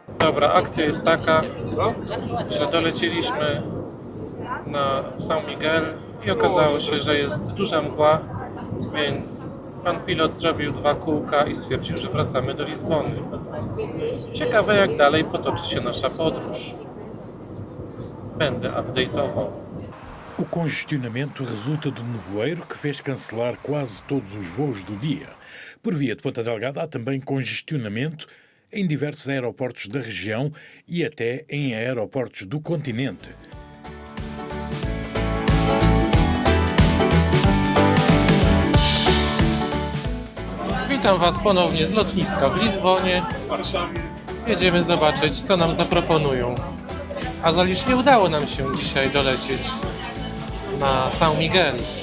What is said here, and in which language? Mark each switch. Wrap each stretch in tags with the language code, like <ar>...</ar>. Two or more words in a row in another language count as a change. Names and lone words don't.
<pl>Dobra, akcja jest taka, że doleciliśmy na São Miguel i okazało się, że jest duża mgła, więc pan pilot zrobił 2 kółka i stwierdził, że wracamy do Lizbony. Ciekawe, jak dalej potoczy się nasza podróż. Będę update'ował.</pl> <pt>O congestionamento resulta do nevoeiro que fez cancelar quase todos os voos do dia. Por via de Ponta Delgada há também congestionamento em diversos aeroportos da região e até em aeroportos do continente.</pt> <pl>Witam Was ponownie z lotniska w Lizbonie. Jedziemy zobaczyć, co nam zaproponują. A zaliż nie udało nam się dzisiaj dolecieć na São Miguel.</pl>